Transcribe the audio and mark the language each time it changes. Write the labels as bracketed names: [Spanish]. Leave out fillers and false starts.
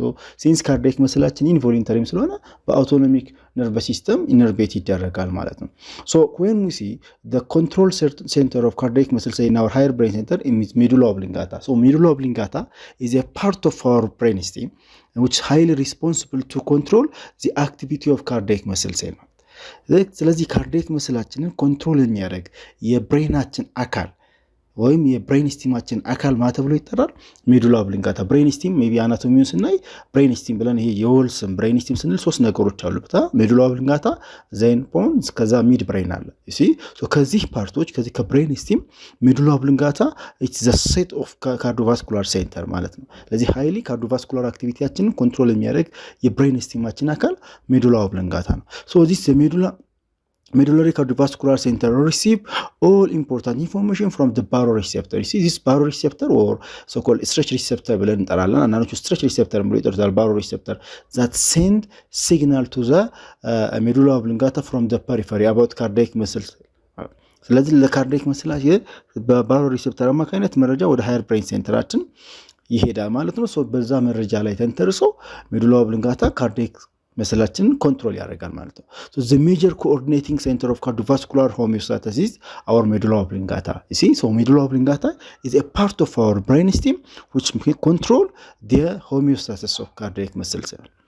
[English] So since cardiac muscle involuntary [Amharic] ስለሆነ [English] በautonomic nervous system innervate [Amharic] ይደረጋል ማለት ነው። [English] So when we see the control center of cardiac muscle say in our higher brain center is medulla oblongata. So medulla oblongata is a part of our brainstem which is highly responsible to control the activity of cardiac muscle cell. [Amharic] ስለዚህ ካርዲያክ መስላችንን ኮንትሮል የሚያደርግ የብሬናችን አካል ወይም የብሬን ስቲማችን አካል ማተብሎ ይጠራል ሜዱላ ኦብሊንጋታ። ብሬን ስቲም ሜቢ አናቶሚውን ስናይ ብሬን ስቲም ብለን ይሄ የወልስም ብሬን ስቲም ስንል ሶስት ነገሮች አሉበት። ሜዱላ ኦብሊንጋታ ዜን ፖንስ ከዛ ሚድ ብሬን አለ። እሺ ሶ ከዚህ ፓርቶች ከዚህ ከብሬን ስቲም ሜዱላ ኦብሊንጋታ [English] ኢትስ ዘ ሴት ኦፍ ካርዲዮቫስኩላር ሴንተር [Amharic] ማለት ነው። ለዚህ ሃይሊ ካርዲዮቫስኩላር አክቲቪቲያችንን ኮንትሮል የሚያደርግ የብሬን ስቲማችን አካል ሜዱላ ኦብሊንጋታ ነው። [English] ሶ ዚስ medullary cardiovascular center receive all important information from the baroreceptor. You see this baroreceptor or so-called stretch receptor [Amharic] ብለን እንጠራለን። አንዳንዶቹ stretch receptor ብለው ይጠሩታል [English] baroreceptor that send signal to the medulla oblongata from the periphery about cardiac muscles. [Amharic] ስለዚህ ለካርዲያክ መስላችን በባሮሬሴፕተር አማካኝነት መረጃ ወደ ሃየር ብሬን ሴንተራችን ይሄዳል ማለት ነው። ሶ በዛ መረጃ ላይ ተንተርሶ medulla oblongata cardiac መስላችንን ኮንትሮል ያደርጋል ማለት ነው። [English] so the major coordinating center of cardiovascular homeostasis is our medulla oblongata. You see, so medulla oblongata is a part of our brainstem which control the homeostasis of cardiac muscle cell.